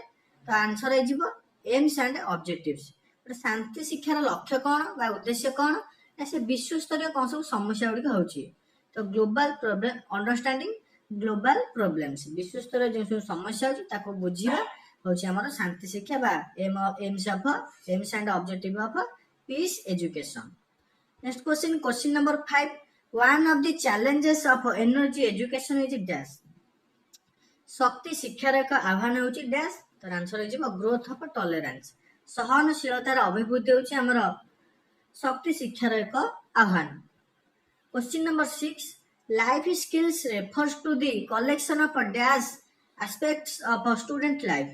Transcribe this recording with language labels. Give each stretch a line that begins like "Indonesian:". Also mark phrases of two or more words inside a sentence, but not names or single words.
Odia: ତ ଆନ୍ସର ହେଇଯିବ
English: aims and objectives.
Odia: ଶାନ୍ତି ଶିକ୍ଷାର ଲକ୍ଷ୍ୟ କ'ଣ ବା ଉଦ୍ଦେଶ୍ୟ କ'ଣ ନା ସେ ବିଶ୍ୱସ୍ତରୀୟ କ'ଣ ସବୁ ସମସ୍ୟା ଗୁଡ଼ିକ ହେଉଛି। ତ
English: global problem understanding global problems
Odia: ବିଶ୍ୱସ୍ତରୀୟ ଯେଉଁ ସବୁ ସମସ୍ୟା ହେଉଛି ତାକୁ ବୁଝିବା ହେଉଛି ଆମର ଶାନ୍ତି ଶିକ୍ଷା ବା
English: aims and objective of peace education. next question number 5 One of the challenges of energy education is dash।
Odia: ଶକ୍ତି ଶିକ୍ଷାର ଏକ ଆହ୍ୱାନ ହେଉଛି ଡ୍ୟାସ୍। ତାର ଆନ୍ସର ହେଇଯିବ
English: growth of tolerance.
Odia: ସହନଶୀଳତାର ଅଭିବୃଦ୍ଧି ହେଉଛି ଆମର ଶକ୍ତି ଶିକ୍ଷାର ଏକ ଆହ୍ୱାନ।
English: question number 6 life skills refers to the collection of dash aspects of student life.